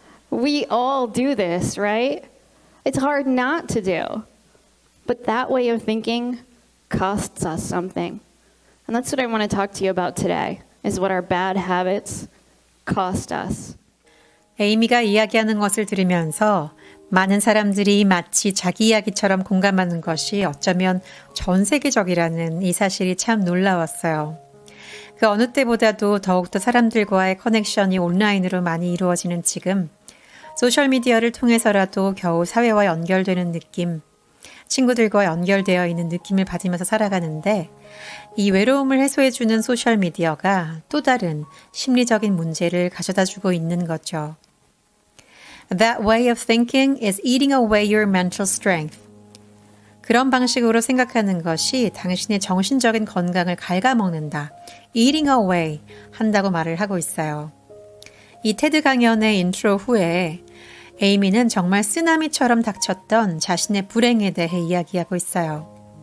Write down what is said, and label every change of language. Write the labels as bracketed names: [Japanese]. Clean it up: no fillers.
[English] We all do this, right? It's hard not to do. But that way of thinking costs us something. And that's what I want to talk to you about today, is what our bad habits cost us. [Korean] 에이미가 이야기하는 것을 들으면서 많은 사람들이 마치 자기 이야기처럼 공감하는 것이 어쩌면 전 세계적이라는 이 사실이 참 놀라웠어요. 그 어느 때보다도 더욱더 사람들과의 커넥션이 온라인으로 많이 이루어지는 지금, 소셜미디어를 통해서라도 겨우 사회와 연결되는 느낌, 친구들과 연결되어 있는 느낌을 받으면서 살아가는데, 이 외로움을 해소해주는 소셜미디어가 또 다른 심리적인 문제를 가져다주고 있는 거죠. [English] That way of thinking is eating away your mental strength. [Korean] 그런 방식으로 생각하는 것이 당신의 정신적인 건강을 갉아먹는다. [English] eating away [Korean] 한다고 말을 하고 있어요. 이 테드 강연의 인트로 후에 에이미는 정말 쓰나미처럼 닥쳤던 자신의 불행에 대해 이야기하고 있어요.